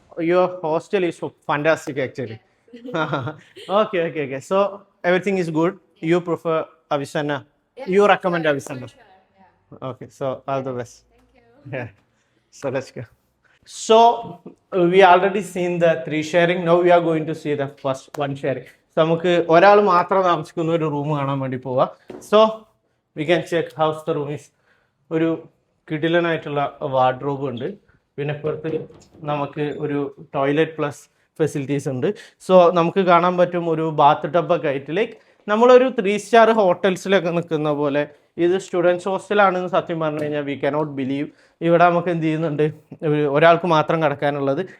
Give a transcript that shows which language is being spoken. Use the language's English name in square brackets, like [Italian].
[English] Your hostel is fantastic actually. Okay. So everything is good. You prefer Avicenna. You recommend Avicenna. Sure, yeah. Okay. So all the best. Thank you. Yeah. So let's go. So we already seen the 3 sharing. Now we are going to see the first 1 sharing. [Malayalam] So നമുക്ക് ഒരാൾ മാത്രം താമസിക്കുന്ന ഒരു room കാണാൻ വേണ്ടി പോവാ. [English] So we can check how's the room is. [Malayalam] ഒരു കിടിലനായിട്ടുള്ള wardrobe ഉണ്ട്. പിന്നെ പുറത്ത് നമുക്ക് ഒരു ടോയ്ലറ്റ് പ്ലസ് ഫെസിലിറ്റീസ് ഉണ്ട്. സോ നമുക്ക് കാണാൻ പറ്റും ഒരു ബാത്ത് ടബൊക്കെ ആയിട്ട് ലൈക്ക് നമ്മളൊരു 3 സ്റ്റാർ ഹോട്ടൽസിലൊക്കെ നിൽക്കുന്ന പോലെ. ഇത് സ്റ്റുഡൻസ് ഹോസ്റ്റലാണെന്ന് സത്യം പറഞ്ഞു കഴിഞ്ഞാൽ [English] We cannot believe. [Malayalam] ഇവിടെ നമുക്ക് എന്ത് ചെയ്യുന്നുണ്ട്, ഒരാൾക്ക് മാത്രം കിടക്കാനുള്ളത്.